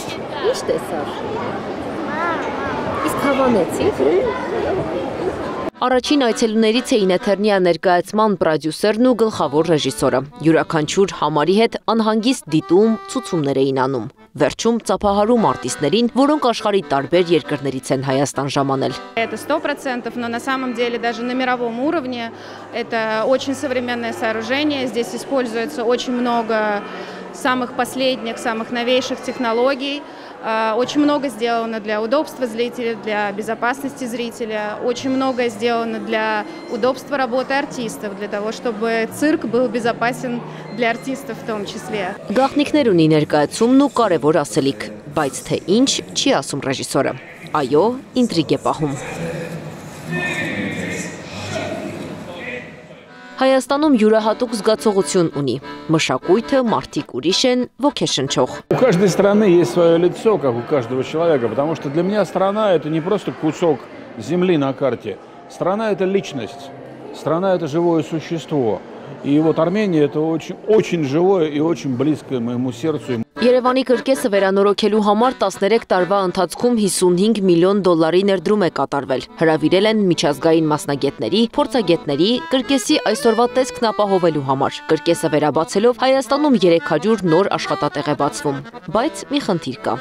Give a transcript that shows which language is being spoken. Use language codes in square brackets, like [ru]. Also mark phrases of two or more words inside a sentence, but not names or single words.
[hy] Ինչ տեսար։ Իսկ հավանեցի՞։ Առաջին այցելուներից էին Էթերնիա ներկայացման պրոդյուսերն ու գլխավոր ռեժիսորը։ Յուրաքանչյուր համարի հետ անհանգիստ դիտում, ցուցումներ էին անում։ Վերջում ծափահարում արտիստներին, որոնք աշխարհի տարբեր երկրներից են Հայաստան ժամանել։ [ru] Это 100%, но на самом деле даже на мировом уровне это очень современное сооружение. Здесь используется очень много самых последних, самых новейших технологий. Очень много сделано для удобства зрителя, для безопасности зрителя. Очень многое сделано для удобства работы артистов, для того, чтобы цирк был безопасен для артистов в том числе. [hy] Գաղտնիքներ ունի ներկայացումն ու կարևոր ասելիք, բայց թե ինչ չի ասում ռեժիսորը։ Այո, ինտրիգ է պահում։ Հայաստանում յուրահատուկ զգացողություն ունի։ Մշակույթը, մարդիկ ուրիշ են, ոգեշնչող։ [ru] У каждой страны есть свое лицо, как у каждого человека, потому что для меня страна это не просто кусок земли на карте. Страна это личность, страна это живое существо. И вот Армения это очень живое и очень близкое моему сердцу. [hy] Երևանի կրկեսը վերանորոգելու համար 13 տարվա ընթացքում 55 միլիոն դոլարի ներդրում է կատարվել։ Հրավիրել են միջազգային մասնագետների, փորձագետների, կրկեսի այսօրվա տեսքն ապահովելու համար։ Կրկեսը վերաբացելով Հայաստանում 300 նոր աշխատատեղ է բացվում։ Բայց մի խնդիր կա։